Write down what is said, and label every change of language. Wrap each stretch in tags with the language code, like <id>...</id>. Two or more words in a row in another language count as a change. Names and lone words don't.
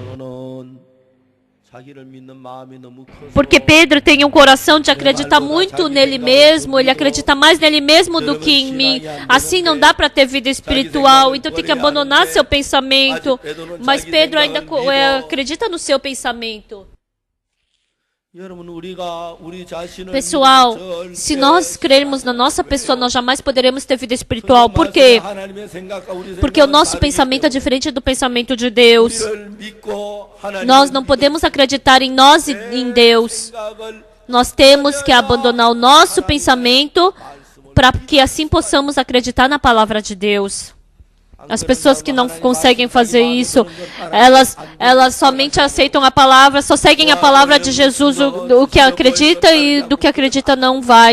<pt>Porque Pedro tem um coração de acreditar muito nele mesmo. Ele acredita mais nele mesmo do que em mim. Assim não dá para ter vida espiritual. Então tem que abandonar seu pensamento. Mas Pedro ainda acredita no seu pensamento.</pt> <ko>여러분, 우리가 우리 자신을</ko> <pt>Pessoal,</pt> <ko>믿으면</ko> <pt>se</pt> <ko>절대</ko> <pt>nós crermos na nossa pessoa, nós jamais poderemos ter vida espiritual. Por quê?</pt> <ko>하나님의 생각과 우리</ko> <pt>Porque o</pt> <ko>생각은</ko> <pt>nosso</pt> <ko>다르기</ko> <pt>pensamento é</pt> <ko>때문에</ko> <pt>diferente do pensamento de Deus.</pt> <ko>우리를 믿고 하나님을</ko> <pt>Nós não podemos acreditar em nós e em Deus.</pt> <ko>생각을</ko> <pt>Nós temos que abandonar o nosso pensamento para que assim possamos acreditar na palavra de Deus. As pessoas que não conseguem fazer isso, elas somente aceitam a palavra, só seguem a palavra de Jesus, o que acredita e do que acredita não vai.</pt>